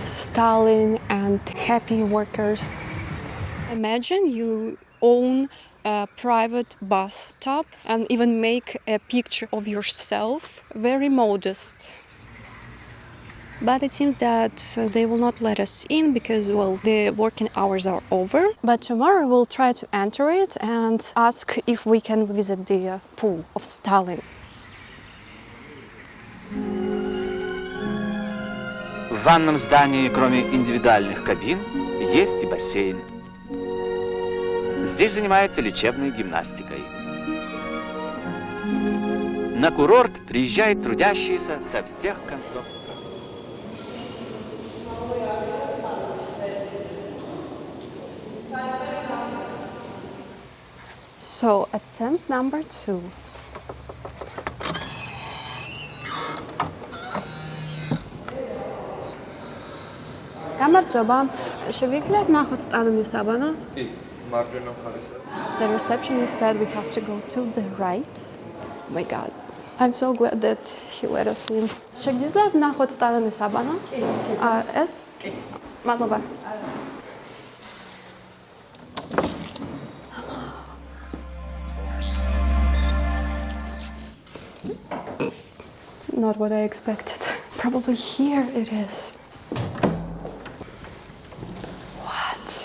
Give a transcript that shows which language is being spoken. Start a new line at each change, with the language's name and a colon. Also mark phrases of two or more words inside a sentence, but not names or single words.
English: Stalin and happy workers. Imagine you own a private bathtub and even make a picture of yourself, very modest. But it seems that they will not let us in because, well, the working hours are over. But tomorrow we'll try to enter it and ask if we can visit the pool of Stalin.
Russian: В ванном здании, кроме индивидуальных кабин, есть и бассейн. Здесь занимаются лечебной гимнастикой. На курорт приезжают трудящиеся со всех концов.
English: So, attempt number 2.
Georgian: გამარჯობა. შევიძლია ვნახოთ სტალინის საბანო? კი, მარჯვენა მხარესა.
English: The receptionist said we have to go to the right. Oh my god. I'm so glad that he let us in.
Georgian: შეგიძლია ვნახოთ სტალინის საბანო? კი. ეს? კი. მადლობა.
English: Not what I expected. Probably here it is. What?